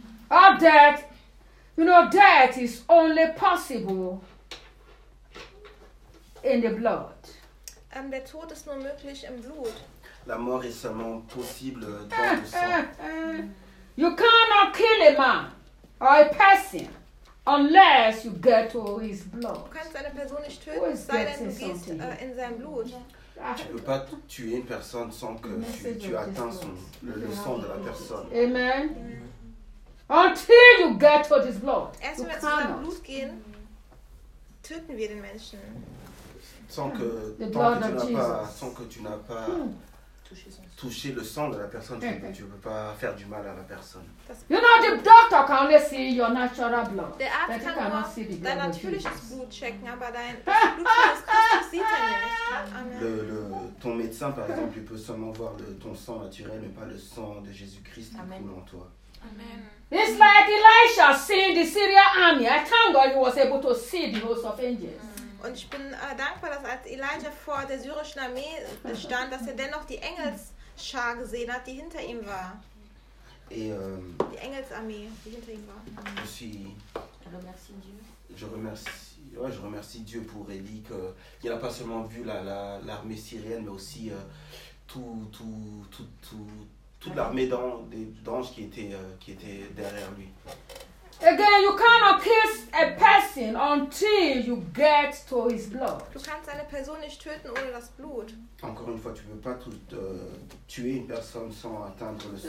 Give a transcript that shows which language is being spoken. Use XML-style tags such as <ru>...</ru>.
<en>Our death, you know, death is only possible in the blood.</en> <de>Der Tod ist nur möglich im Blut.</de> <fr>La mort est seulement possible dans le sang.</fr> <en>You cannot kill a man or a person unless you get to his blood.</en> <de>Du kannst eine Person nicht töten, sei denn du gehst in sein Blut.</de> <fr>Tu ne peux pas tuer une personne sans que tu atteins le sang de la personne.</fr> <en>Amen. Until you get to his blood.</en> <de>Erst wenn wir zu seinem Blut gehen, töten wir den Menschen.</de> <fr>Sans que tu n'as pas toucher le sang de la personne, tu ne peux pas faire du mal à la personne.</fr> <en>You know, the doctor can only see your natural blood.</en> <de>Der Arzt kann nur dein natürliches Blut checken, aber dein Blut sieht er nicht.</de> <fr>Ton médecin, par exemple, il peut seulement voir ton sang naturel, mais pas le sang de Jésus-Christ qui coule en toi.</fr> <en>Amen. It's like Elisha seeing the Syrian army. I thank God he was able to see the host of angels.</en> <de>Und ich bin dankbar, dass als Elijah vor der syrischen Armee stand, dass er dennoch die Engelsschar gesehen hat, die hinter ihm war. Die Engelsarmee, die hinter ihm war.</de> <fr>Je remercie Dieu pour Eli, qu'il n'a pas seulement vu l'armée syrienne, mais aussi toute l'armée d'anges qui était derrière lui.</fr> <en>Again, you cannot kiss a person until you get to his blood.</en> <de>Du kannst eine Person nicht töten ohne das Blut.</de> <fr>Encore une fois, tu peux pas tuer une personne sans atteindre le sang.</fr>